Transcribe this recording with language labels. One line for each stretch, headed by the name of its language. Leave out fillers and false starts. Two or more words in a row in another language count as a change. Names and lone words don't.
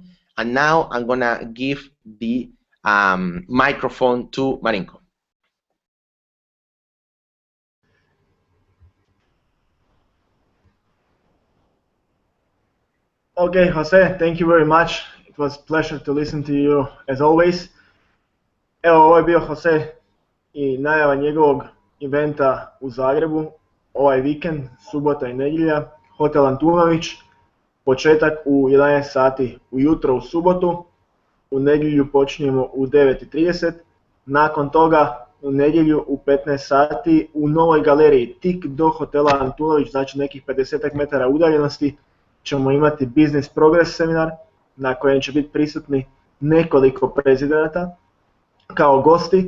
English: And now I'm gonna give the microphone to Marinko. Okay, Jose, thank you very much. It was a pleasure to listen to you as always.
Croatian: Evo, ovo je bio Jose i najava njegovog eventa u Zagrebu ovaj vikend, subota i nedjelja, Hotel Antunović, početak u 11 sati ujutro u subotu, u nedjelju počinjemo u 9:30, nakon toga u nedjelju u 15 sati u novoj galeriji, tik do Hotela Antunović, znači nekih 50 metara udaljenosti, ćemo imati Business Progress seminar na kojem će biti prisutni nekoliko prezidenata kao gosti.